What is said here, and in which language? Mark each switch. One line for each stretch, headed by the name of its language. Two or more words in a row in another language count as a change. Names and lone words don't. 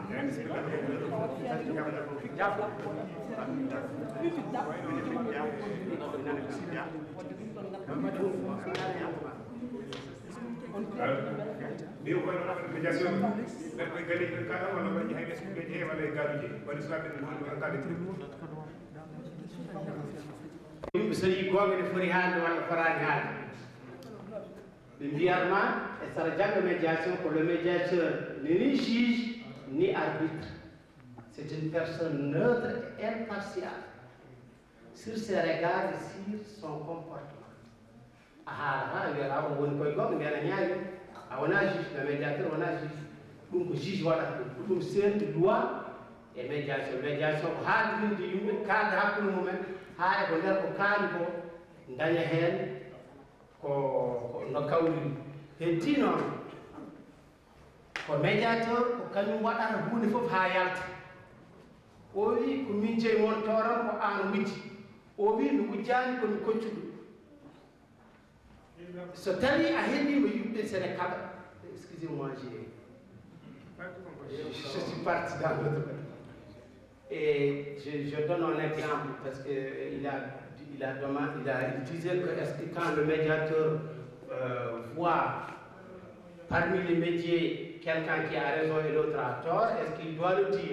Fula: Dio kono
French: affaire médiation
Fula: ɓen koye galleji ɓen kaɗa walla koye hay ɓeskuɓeji he walla e garuji waɗi sukaɓe ɗen woni encadré Yimɓe so yii gonga ne foti haalde walla forani haalde ɓe mbiyatma e saɗa jangga médiation ko
French: le médiateur n'est ni juge ni arbitre, c'est une personne neutre et impartiale sur ses regards et sur son comportement.
Fula: Wiyata on woni koye gonga ndena ñaawi a wona juge no médiateur wona juge ɗum ko juge waɗata ɗum senti loi e médiation ko haaldirinde yimɓe kalde hakkude mumen ha e ko nder ko kaali ko daña heen ko no kawri heddi noon ko médiateur ko kañum waɗata hunde fof ha yalta o wi ko min jeyi mon toran ko an wujji o wi mi wujjani komi koccuɗo so tawi a heeɗima yimɓe sene kaɓa
French: excusez moi je suis parti dans l'autre côté et je donne un exemple parce que il disait que est-ce que quand le médiateur voit parmi les métiers quelqu'un qui a raison et l'autre a tort, est-ce qu'il doit le dire?